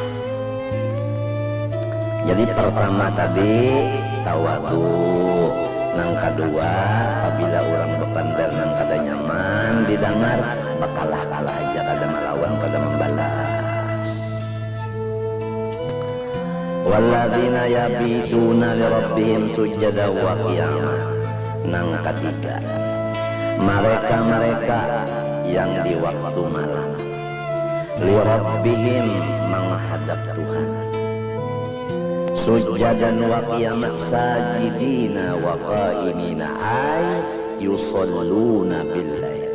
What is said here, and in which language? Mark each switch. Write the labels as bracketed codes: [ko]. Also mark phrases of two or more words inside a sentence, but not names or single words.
[bjn] Jadi pertama tadi tawadu, nang kedua apabila orang berpandar nang kada nyaman didengar bakalah kalah aja kada melawan kada membalas. [ar] والذين يبيتون لربهم سجدا وقياما. [bjn] Nang ketiga mereka yang di waktu malam [ar] لربهم [bjn] menghadap Tuhan [ar] سجدا وقياما ساجدين وقائمين أي يصلون بالليل.